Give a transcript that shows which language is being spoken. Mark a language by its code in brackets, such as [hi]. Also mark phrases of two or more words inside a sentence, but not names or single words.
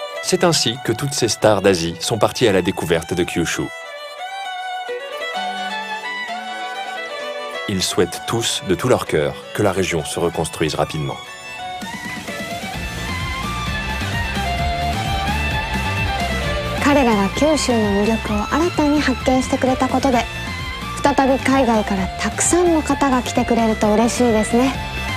[fr] C'est ainsi que toutes ces stars d'Asie sont parties à la découverte de Kyushu. Ils souhaitent tous, de tout leur cœur, que la région se reconstruise rapidement. [ja] 彼らが九州の魅力を新たに発見してくれたことで、再び海外からたくさんの方が来てくれると嬉しいですね。